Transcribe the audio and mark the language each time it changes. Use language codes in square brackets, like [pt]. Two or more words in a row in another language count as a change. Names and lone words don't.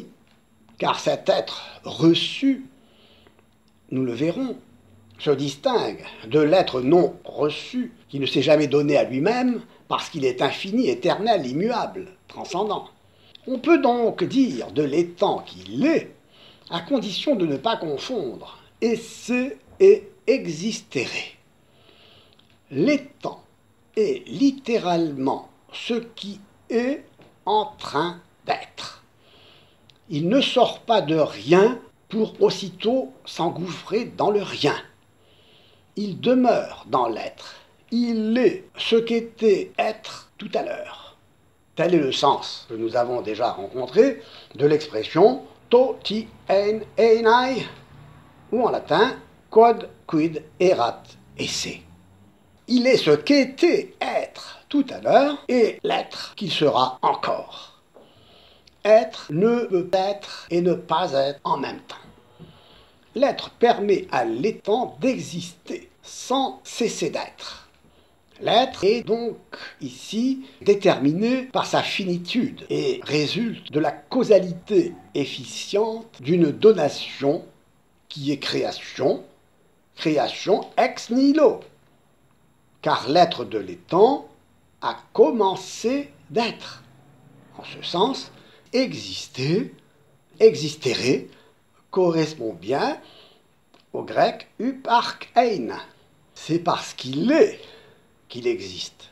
[fr] Car cet être reçu, nous le verrons, se distingue de l'être non reçu qui ne s'est jamais donné à lui-même parce qu'il est infini, éternel, immuable, transcendant. On peut donc dire de l'étant qu'il est, à condition de ne pas confondre [la] esse et existere. [fr] L'étant est littéralement ce qui est en train d'être. Il ne sort pas de rien pour aussitôt s'engouffrer dans le rien. Il demeure dans l'être. Il est ce qu'était être tout à l'heure. Tel est le sens que nous avons déjà rencontré de l'expression [el] τὸ τί ἦν εἶναι, [fr] ou en latin [la] quod quid erat esse. [fr] Il est ce qu'était être tout à l'heure et l'être qu'il sera encore. Être ne peut être et ne pas être en même temps. L'être permet à l'étant d'exister sans cesser d'être. L'être est donc ici déterminé par sa finitude et résulte de la causalité efficiente d'une donation qui est création, création [la] ex nihilo. [fr] Car l'être de l'étant a commencé d'être. En ce sens, exister, existere, correspond bien au grec uparkein. C'est parce qu'il est qu'il existe.